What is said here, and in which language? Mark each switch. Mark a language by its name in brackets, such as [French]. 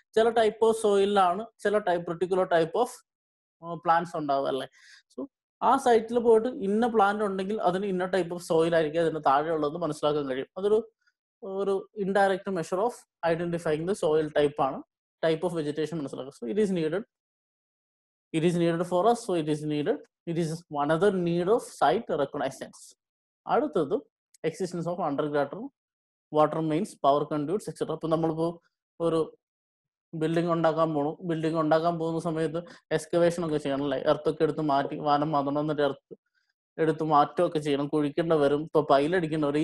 [Malayalam] ചില type of സോയിലാണ് ചില particular type of plants ഉണ്ടാവുക അല്ലേ. സോ ആ സൈറ്റിൽ പോയിട്ട് ഇന്ന പ്ലാന്റ് ഉണ്ടെങ്കിൽ അതിന് ഇന്ന ടൈപ്പ് ഓഫ് സോയിൽ ആയിരിക്കും അതിന് താഴെ ഉള്ളതെന്ന് മനസ്സിലാക്കാൻ കഴിയും. അതൊരു [English] indirect measure of identifying the soil type [Malayalam] ആണ്, ടൈപ്പ് ഓഫ് വെജിറ്റേഷൻ മനസ്സിലാക്കുക. [English] So it is needed for us, so it is another need of site reconnaissance. അടുത്തത് existence of underground water mains, power conduits etcetera. [Malayalam] അപ്പൊ നമ്മളിപ്പോ ഒരു building ഉണ്ടാക്കാൻ പോകുന്ന സമയത്ത് excavation ഒക്കെ ചെയ്യണം അല്ലേ. എർത്തൊക്കെ എടുത്ത് മാറ്റി വാനം മാതണം, എന്നിട്ട് എർത്ത് എടുത്ത് മാറ്റുകയൊക്കെ ചെയ്യണം, കുഴിക്കേണ്ട വരും, ഇപ്പൊ പൈലടിക്കേണ്ട വരും.